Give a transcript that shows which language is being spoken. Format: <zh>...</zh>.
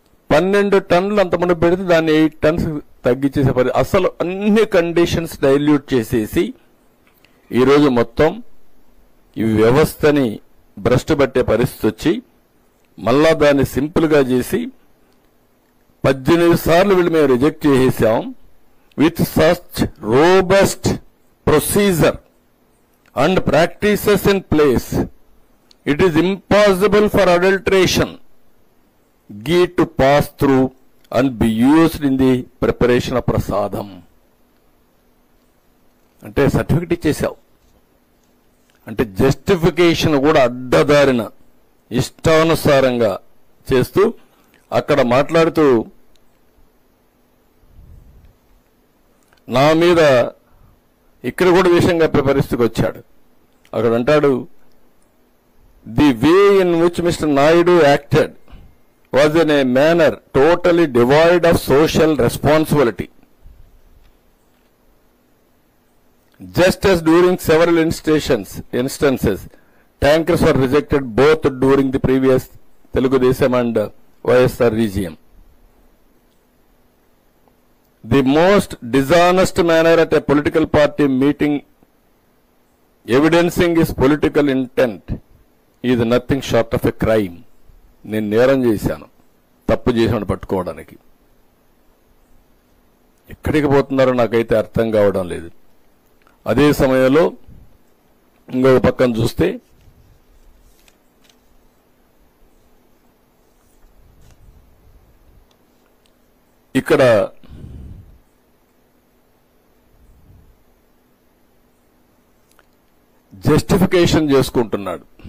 <te>12 టన్నులు అంతమంది పెడితే దాన్ని 8 టన్స్ తగ్గించేసే పరిస్థితి. అసలు అన్ని కండిషన్స్ డైల్యూట్ చేసేసి ఈరోజు మొత్తం ఈ వ్యవస్థని భ్రష్టు పట్టే పరిస్థితి వచ్చి మళ్ళా దాన్ని సింపుల్ గా చేసి 18 సార్లు వీళ్ళు మేము రిజెక్ట్ చేసేసాం.</te> <en>With such robust procedure and practices in place, it is impossible for adulteration ghee to pass through and be used in the preparation of prasadam.</en> <te>అంటే సర్టిఫికెట్ ఇచ్చేసావు. అంటే జస్టిఫికేషన్ కూడా అడ్డదారిన ఇష్టానుసారంగా చేస్తూ అక్కడ మాట్లాడుతూ నా మీద ఇక్కడ కూడా విషయం చెప్పే పరిస్థితికి వచ్చాడు. అక్కడ అంటాడు,</te> <en>The way in which Mr Naidu acted was in a manner totally devoid of social responsibility. Just as during several instances, tankers were rejected both during the previous Telugudesam and YSR regime. The most dishonest manner at a political party meeting evidencing his political intent is nothing short of a crime.</en> <te>నేను నేరం చేశాను, తప్పు చేశాను పట్టుకోవడానికి. ఎక్కడికి పోతున్నారో నాకైతే అర్థం కావడం లేదు. అదే సమయంలో ఇంకొక పక్కన చూస్తే ఇక్కడ జస్టిఫికేషన్ చేసుకుంటున్నాడు.</te>